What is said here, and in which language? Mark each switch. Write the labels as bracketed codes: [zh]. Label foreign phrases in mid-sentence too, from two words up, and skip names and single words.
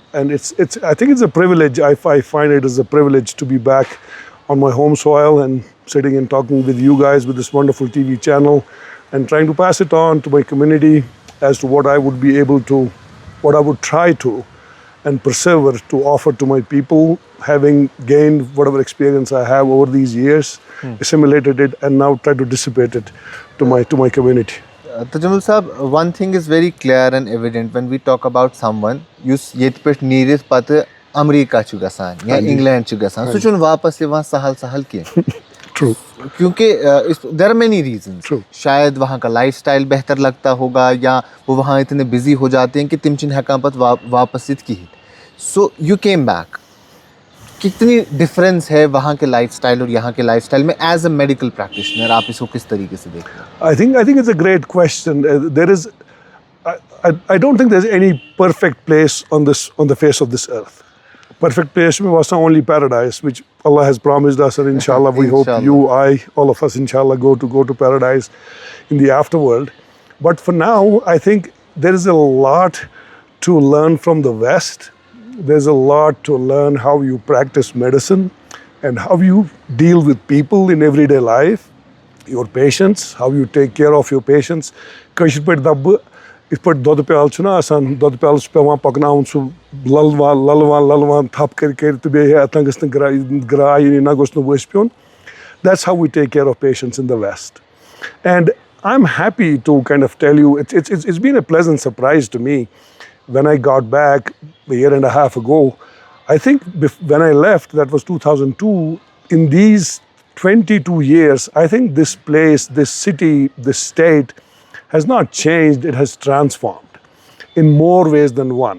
[en] And I think it's a privilege. I find it as a privilege to be back on my home soil and sitting and talking with you guys with this wonderful TV channel and trying to pass it on to my community as to what I would be able to, what I would try to and persevere to offer to my people, having gained whatever experience I have over these years, assimilated it, and now try to dissipate it to my community. Tajamul Sahab, one thing is very clear and evident when we talk about someone, [ks] yus yet pe needed pate अमेरिका छु गसान या इंग्लैंड छु गसान सो चुन वापस वहाँ सहल के [en] True. क्योंकि there are many reasons। [hi] शायद वहाँ का लाइफस्टाइल बेहतर लगता होगा, या वो वहाँ इतने बिजी हो जाते हैं कि [ks] तिम चिन हकां पत वापस इत की। [en] so you came back. [hi] कितनी डिफरेंस है वहाँ के लाइफस्टाइल और यहाँ के लाइफस्टाइल में [en] as a medical practitioner? [hi] आप इसको किस तरीके से देखते हैं? [en] I think it's a great question. I don't think there's any perfect place on the face of this earth. Perfect place was only paradise, which Allah has promised us, and inshallah we hope you, I, all of us inshallah go to paradise in the afterworld. But for now, I think there is a lot to learn from the West. There's a lot to learn how you practice medicine and how you deal with people in everyday life, your patients, how you take care of your patients. [ks] इस पर दूध प्याल छु ना आसान, दूध प्याल पेवान पकनाउन सु ललवान थप कर तो बे अतन गस ग्राय ना गोस न वस पियोन. [en] That's how we take care of patients in the West. And I'm happy to kind of tell you, it's been a pleasant surprise to me when I got back a year and a half ago. I think when I left, that was 2002, in these 22 years, I think this place, this city, this state has not changed, it has transformed in more ways than one.